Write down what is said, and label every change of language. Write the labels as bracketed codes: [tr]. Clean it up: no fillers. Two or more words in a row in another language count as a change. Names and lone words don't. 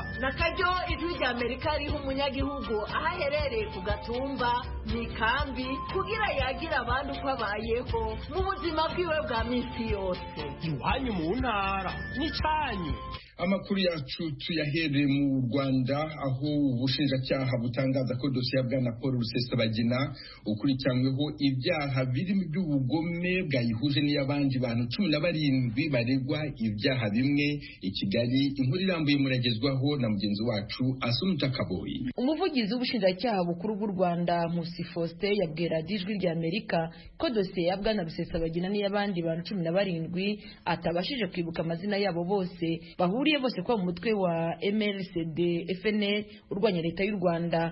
[rn] na karyo ijwi rya Amerika riha umunyagihugu aho aherereye ku gatumba mu ikambi kugira yagira abandi uko abayeho mu buzima bwiwe bwa minsi yose. Iwanyu mu ntara ni cyanyu. [rw] Amakuru yacu tuyahere mu Rwanda. Rwanda aho ubushinjacyaha butangaza ko dosiye ya bwana Paul Rusesabagina ukurikiranyweho ibyaha birimo iby'ubugome bwayihuje n'iy'abandi bantu 17 baregwa ibyaha bimwe. I Kigali inkuru irambuye muragezwaho na mugenzi wacu Asumta Kaboyi. Umuvugizi w'ubushinjacyaha bukuru bw'u Rwanda Nkusi Faustin yabwira Ijwi ry'Amerika ko dosiye ya bwana Rusesabagina n'iy'abandi bantu 17 atabashije kwibuka amazina yabo bose bahuriye bose kwa mutwe wa MLCD FNL urwanya leta y'u Rwanda.